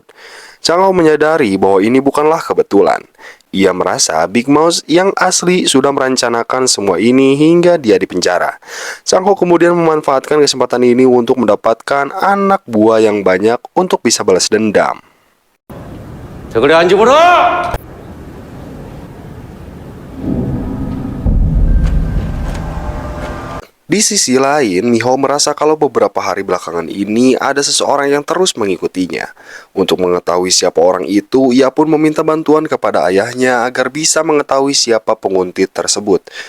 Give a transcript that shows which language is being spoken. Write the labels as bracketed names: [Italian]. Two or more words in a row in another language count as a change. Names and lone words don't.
[Indonesian] Chang Ho menyadari bahwa ini bukanlah kebetulan. Ia merasa Big Mouse yang asli sudah merencanakan semua ini hingga dia dipenjara. Chang Ho kemudian memanfaatkan kesempatan ini untuk mendapatkan anak buah yang banyak untuk bisa balas dendam. [Korean] 그래 안 집어라! [Indonesian] Di sisi lain, Miho merasa kalau beberapa hari belakangan ini ada seseorang yang terus mengikutinya. Untuk mengetahui siapa orang itu, ia pun meminta bantuan kepada ayahnya agar bisa mengetahui siapa penguntit tersebut.